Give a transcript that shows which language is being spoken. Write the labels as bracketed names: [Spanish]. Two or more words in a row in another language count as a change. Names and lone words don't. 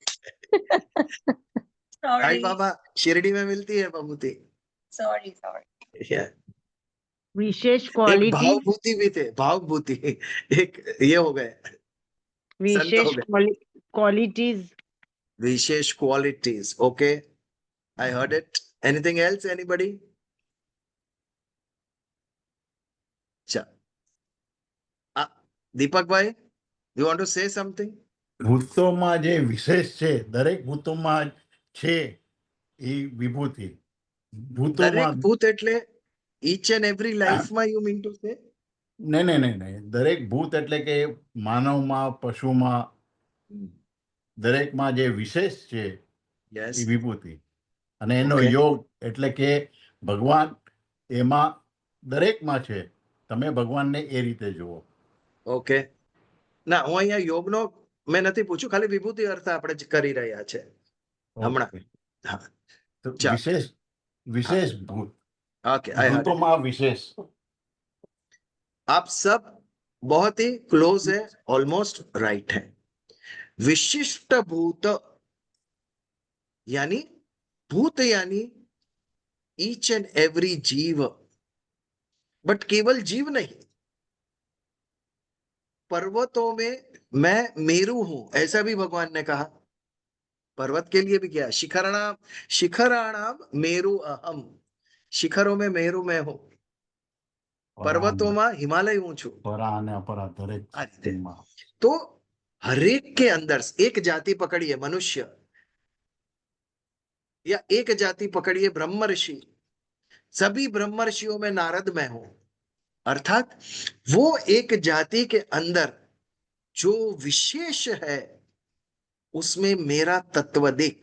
[Hindi] साईं सॉरी बाबा शिरडी में मिलती है बभूति। सॉरी सॉरी। विशेष एक क्वालिटी, भावभूति भी थे, भावभूति, एक ये हो गए, संत हो विशेष गए। क्वालिटीज, [English] विशेष qualities, okay, I heard it. anything else, anybody? [Gujarati] દીપક ભાઈ, [English] you want to say something? [Gujarati] ભૂતોમાં જે વિશેષ છે દરેક ભૂતોમાં છે એ વિભૂતિ દરેક ભૂતોમાં ભૂત એટલે [English] each and every life [Gujarati] માં [English] you mean to say? [Gujarati] નહીં દરેક ભૂત એટલે કે માનવમાં પશુમાં દરેકમાં જે વિશેષ છે Yes. એ વિભૂતિ અને એનો Okay. યોગ એટલે કે ભગવાન એમાં દરેકમાં છે. તમે ભગવાનને એ રીતે જુઓ. ઓકે, ના હું અહીંયા યોગનો મેં નથી પૂછ્યું, ખાલી વિભૂતિ અર્થ આપણે કરી રહ્યા છે હમણાં। ઓકે. હા, તો ચાલો। વિશેષ વિશેષ ભૂત ઓકે, [English] I heard. [Gujarati] ભૂતોમાં વિશેષ [Hindi] आप सब बहुत ही क्लोज है, [English] almost right [Hindi] है। विशिष्ट भूत यानी भूत यानी [English] each and every [Hindi] जीव, बट केवल जीव नहीं, पर्वतों में मैं मेरू हूं ऐसा भी भगवान ने कहा। पर्वत के लिए भी क्या, [Sanskrit] शिखराणाम मेरु अहम, [Hindi] शिखरों में मेरु मैं हूं, पर्वतों में हिमालय हूं छू। [Gujarati] પરા અને અપરા દરેક આ રીતે। [Hindi] तो हरेक के अंदर एक जाति पकड़िए मनुष्य, या एक जाति पकड़िए ब्रह्मर्षि, सभी ब्रह्मर्षियों में नारद मैं हूं, अर्थात वो एक जाति के अंदर जो विशेष है उसमें मेरा तत्व देख।